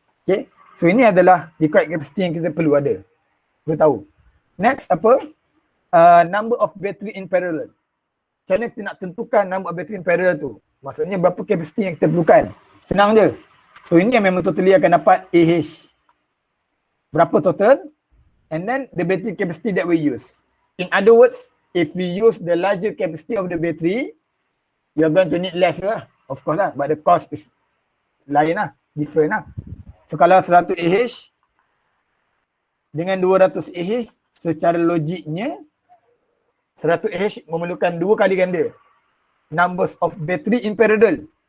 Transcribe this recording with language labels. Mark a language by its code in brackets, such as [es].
[ms] Okay, so ini adalah required capacity yang kita perlu ada. Kita tahu. Next apa? [en] Number of battery in parallel. [ms] Macam mana kita nak tentukan number of battery in parallel tu? Maksudnya berapa capacity yang kita perlukan? Senang je. So ini yang memang totally akan dapat AH. berapa total, [en] and then the battery capacity that we use. In other words, if we use the larger capacity of the battery, you are going to need less lah, of course lah, but the cost is [ms] lain lah, [en] different lah. [ms] So kalau 100 Ah dengan 200 Ah, secara logiknya 100 Ah memerlukan 2 kali ganda numbers of battery in parallel.